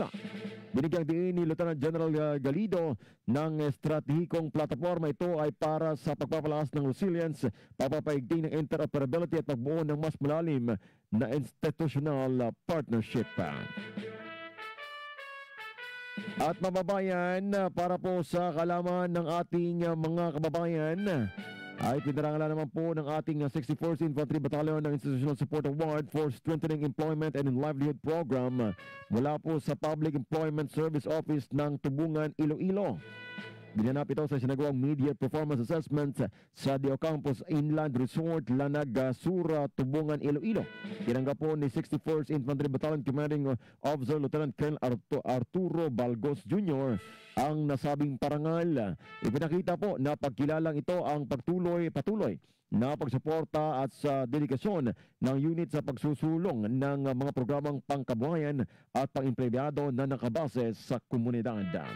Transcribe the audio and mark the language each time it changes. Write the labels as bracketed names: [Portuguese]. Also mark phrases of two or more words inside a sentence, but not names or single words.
[Filipino] Binigyang diin ni Lieutenant General Galido ng estratehikong plataforma ito ay para sa pagpapalakas ng resilience, papapaigting ng interoperability at pagbuo ng mas malalim na [English] institutional partnership. [Filipino] At mababayan, para po sa kalaman ng ating mga kababayan, ay pinarangalan naman po ng ating 64th Infantry Battalion ng Institutional Support Award for Strengthening Employment and Livelihood Program mula po sa Public Employment Service Office ng Tubungan, Iloilo. Binanap ito sa sinagawang Media Performance Assessment sa Dio Campus Inland Resort, Lanag, Sura, Tubungan, Iloilo. Tinanggap po ni 64th Infantry Battalion Commanding Officer Lieutenant Colonel Arturo Balgos Jr. ang nasabing parangal. Ipinakita po na pagkilalang ito ang patuloy na pagsuporta at sa dedikasyon ng unit sa pagsusulong ng mga programang pangkabuhayan at pang-empleyado na nakabase sa komunidad.